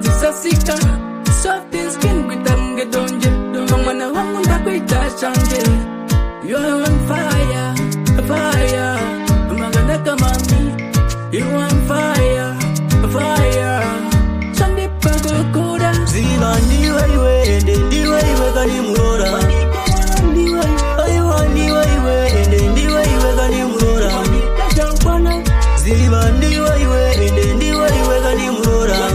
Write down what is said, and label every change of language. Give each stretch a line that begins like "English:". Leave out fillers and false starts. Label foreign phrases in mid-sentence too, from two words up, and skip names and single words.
Shona: sika soft skin kutange donje mwana wangu ndakuita change.
English: You're on fire, fire.
Shona: Magana kama mi.
English: You're on fire, fire.
Shona: Chandi pagokura. Ziva ndiwe iwe, ende ndiwe iwe kani murora. Aiwa ndiwe iwe, ende ndiwe iwe kani murora. Ziva ndiwe iwe, ende ndiwe iwe kani murora.